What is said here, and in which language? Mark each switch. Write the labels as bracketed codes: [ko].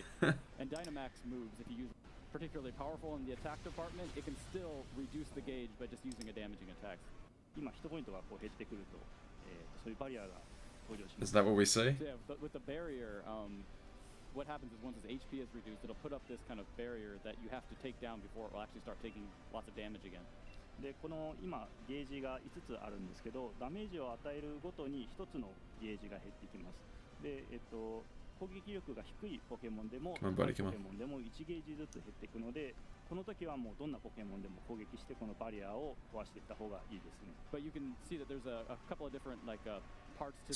[en] And Dynamax moves, if you use particularly powerful in the attack department, it can still reduce the gauge by just using a damaging attack. Is that what we see? So yeah, but with the barrier, what happens is once its HP is reduced, it'll put up this kind of barrier that you have to take down before it will actually start taking lots of damage again. [ja] でこの今ゲージが5つあるんですけど、ダメージを与えるごとに1つのゲージが減ってきます。で、攻撃力が低いポケモンでも高いポケモンでも1ゲージずつ減っていくので、この時はもうどんなポケモンでも攻撃してこのバリアを壊していった方がいいですね。 [en] But you can see that there's a couple of different parts to